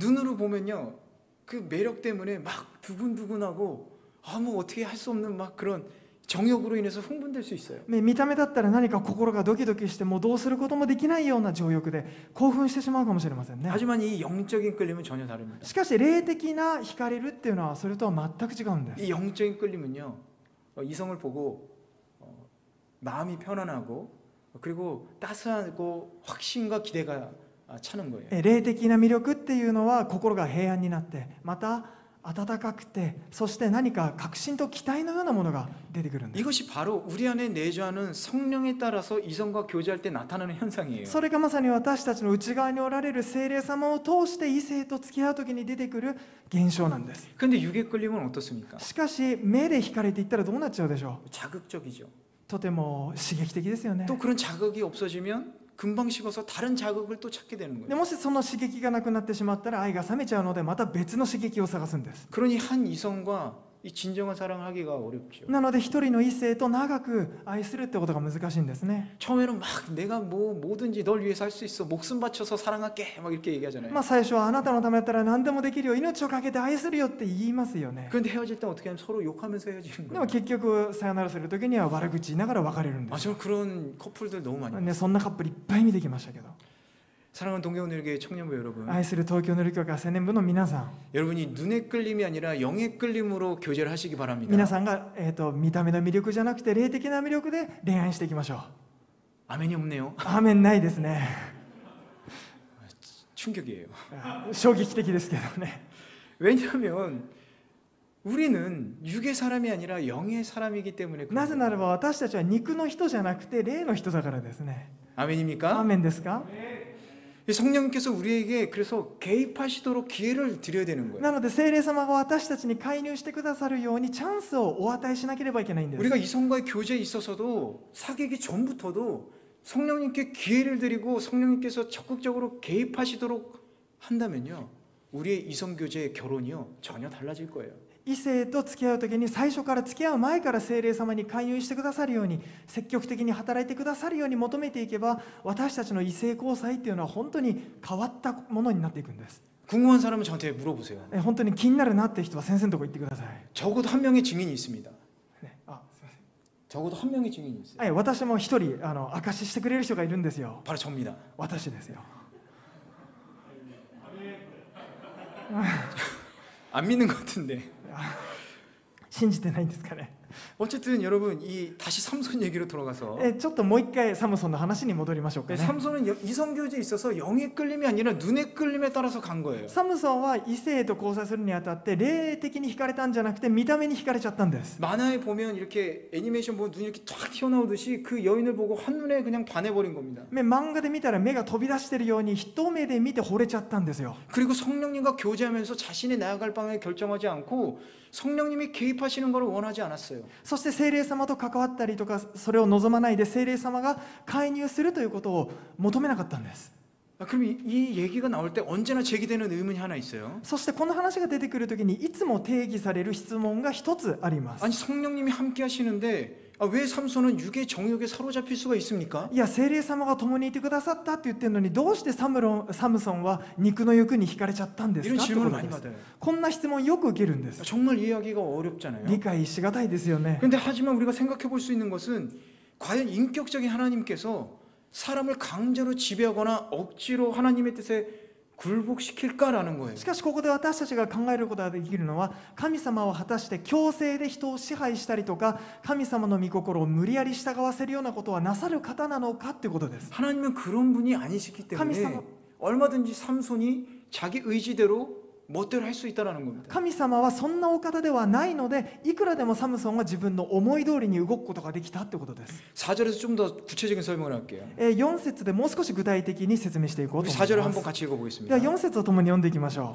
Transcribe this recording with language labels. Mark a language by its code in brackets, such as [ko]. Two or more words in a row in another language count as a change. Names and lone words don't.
[ko] 이 눈으로 보면요 그 매력 때문에 막 두근두근하고 뭐 어떻게 할 수 없는 막 그런 정욕으로 인해서 흥분될 수 있어요. [ja] 見た目だったら何か心がドキドキしてもうどうすることもできないような情欲で興奮してしまうかもしれませんね。 [ko] 하지만 이 영적인 끌림은 전혀 다릅니다. [ja] しかし霊的な惹かれるっていうのはそれとは全く違うんです。 [ko] 이 영적인 끌림은요 이성을 보고 마음이 편안하고 그리고 따스하고 확신과 기대가 차는 거예요. [ja] 霊的な魅力っていうのは心が平安になってまた温かくてそして何か確信と期待のようなものが出てくるんです。 [ko] 이것이 바로 우리 안에 내주하는 성령에 따라서 이성과 교제할 때 나타나는 현상이에요. [ja] それがまさに私たちの内側におられる聖霊様を通して異性と付き合う時に出てくる現象なんです。 [ko] 근데 육의 끌림은 어떻습니까? [ja] しかし目で惹かれていったらどうなっちゃうでしょう。 [ko] 자극적이죠. [ja] とても刺激的ですよね。 [ko] 또 그런 자극이 없어지면 금방 식어서 다른 자극을 또 찾게 되는 [ja] で [ko] 거예요. [ja] もしその刺激がなくなってしまったら愛が冷めちゃうのでまた別の刺激を探すんです。 [ko] 그러니 한 이성과 이 진정한 사랑을 하기가 어렵죠. [ja] なので一人の異性と長く愛するってことが難しいんですね。 [ko] 처음에는 막 내가 뭐든지 널 위해서 할 수 있어 목숨 바쳐서 사랑할게 막 이렇게 얘기하잖아요. [ja] 最初はあなたのためだったら何でもできるよ、命をかけて愛するよって言いますよね。 [ko] 그런데 헤어질 때 어떻게 하면 서로 욕하면서 헤어지는 [ja] でも [ko] 거예요. [ja] 結局さよならする時には悪口言いながら別れるんで [ko] 저는 그런 커플들 너무 많이 봤어요. [ja] そんなカップルいっぱい見てきましたけど、 [ko] 사랑하는 동계오늘교회 청년부 여러분, [ja] 愛する東京の教会青年部の皆さん、 [ko] 여러분이 눈의 끌림이 아니라 영의 끌림으로 교제를 하시기 바랍니다. [ja] 皆さんが、見た目の魅力じゃなくて霊的な魅力で恋愛していきましょう。 [ko] 아멘이 없네요. [ja] アーメンないですね。 [ko] 충격이에요. [ja] 衝撃的ですけどね。 [ko] 왜냐하면 우리는 육의 사람이 아니라 영의 사람이기 때문에 [ja] な [ko] 그런 [ja] ぜなら [ko] 거예요. [ja] ば私たちは肉の人じゃなくて霊の人だからですね。アー [ko] 아멘입니까? [ja] メンですか？ [ko] 성령님께서 우리에게 그래서 개입하시도록 기회를 드려야 되는 거예요. [ja] なので聖霊様が私たちに介入してくださるようにチャンスをお与えしなければいけないんです。 [ko] 우리가 이성과의 교제에 있어서도 사귀기 전부터도 성령님께 기회를 드리고 성령님께서 적극적으로 개입하시도록 한다면요, 우리의 이성 교제의 결혼이요 전혀 달라질 거예요. [ja] 異性と付き合う時に最初から付き合う前から聖霊様に介入してくださるように積極的に働いてくださるように求めていけば私たちの異性交際っていうのは本当に変わったものになっていくんです。 [ko] 궁금한 사람은 저한테 물어보세요. [ja] 本当に気になるなって人は先生のとこ行ってください。 [ko] 적어도 한 명의 증인이 있습니다. [ja] ね、すいません。 [ko] 적어도 한 명의 증인이 있어요. [ja] はい、私も一人証ししてくれる人がいるんですよ。 [ko] 바로 접니다. [ja] 私ですよ。 [ko] 안 믿는 것 같은데. [ja] 信じてないんですかね。 [ko] 어쨌든 여러분 이 다시 삼손 얘기로 돌아가서 [ja] ちょっともう一回サムソンの話に戻りましょうかね。 [ko] 삼손은 이성교제에 있어서 영의 끌림이 아니라 눈의 끌림에 따라서 간 거예요. [ja] サムソンは異性と交際するにあたって霊的に惹かれたんじゃなくて見た目に惹かれちゃったんです。 [ko] 만화에 보면 이렇게 애니메이션 보면 눈이 이렇게 탁 튀어나오듯이 그 여인을 보고 한눈에 그냥 반해버린 겁니다. [ja] 漫画で見たら目が飛び出してるように一目で見て惚れちゃったんですよ。 [ko] 그리고 성령님과 교제하면서 자신이 나아갈 방향을 결정하지 않고 성령님이 개입하시는 걸 원하지 않았어요. [ja] そして聖霊様と関わったりとかそれを望まないで聖霊様が介入するということを求めなかったんです。 [ko] 그럼 이 얘기가 나올 때 언제나 제기되는 의문이 하나 있어요. [ja] そしてこの話が出てくるときにいつも定義される質問が一つあります。 [ko] 아니 성령님이 함께 하시는데 왜 삼손은 육의 정욕에 사로잡힐 수가 있습니까? [ja] いや聖霊様が共にいてくださったって言ってるのにどうしてサムソンは肉の欲に惹かれちゃったんですか [ko] 이런 [ja] ってこ [ko] 질문을 [ja] と [ko] 많이 [ja] です。 [ko] 받아요. [ja] こんな質問よく受けるんです。 [ko] 정말 이해하기가 어렵잖아요. [ja] 理解しがたいですよね。 [ko] 근데 하지만 우리가 생각해 볼 수 있는 것은 과연 인격적인 하나님께서 사람을 강제로 지배하거나 억지로 하나님의 뜻에 굴복시킬까라는 거예요. [ja] しかしここで私たちが考えることができるのは神様は果たして強制で人を支配したりとか神様の御心を無理やり従わせるようなことはなさる方なのかってことです。 [ko] 하나님은 그런 분이 아니시기 때문에 감히 얼마든지 삼손이 자기 의지대로 멋대로 할 수 있다라는 겁니다. [ja] 神様はそんなお方ではないのでいくらでもサムソンは自分の思い通りに動くことができたってことです。 [ko] 4절에서 좀 더 구체적인 설명을 할게요. [ja] 4 節でもう少し具体的に説明していこうと [ko] 우리 [ja] 思い [ko] 4절을 [ja] ま [ko] 한번 [ja] す。 [ko] 같이 [ja] では [ko] 읽어보겠습니다. [ja] 4節を共に読んでいきましょう。